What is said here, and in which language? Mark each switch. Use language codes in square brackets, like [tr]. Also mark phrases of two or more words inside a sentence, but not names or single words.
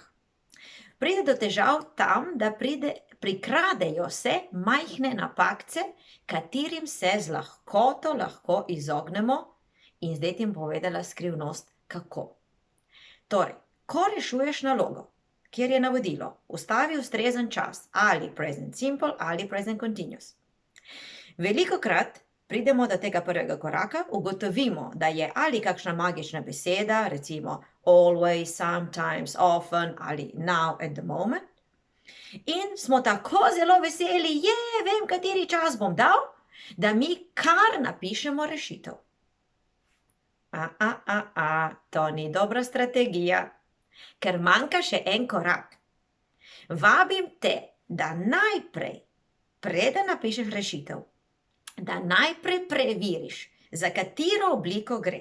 [sl] Pride do težav tam, da prikradejo se majhne napakce, katerim se z lahkoto lahko izognemo, in zdaj ti bom povedala skrivnost, kako. Torej, ko rešuješ nalogo, kjer je navodilo, ustavi ustrezen čas, ali [en] present simple [sl] ali [en] present continuous. [sl] Velikokrat pridemo do tega prvega koraka, ugotovimo, da je ali kakšna magična beseda, recimo [en] always, sometimes, often [sl] ali [en] now at the moment, [sl] in smo tako zelo veseli, vem, kateri čas bom dal, da mi kar napišemo rešitev. To ni dobra strategija, ker manjka še en korak. Vabim te, da najprej, preden napišeš rešitev, da najprej preveriš, za katero obliko gre.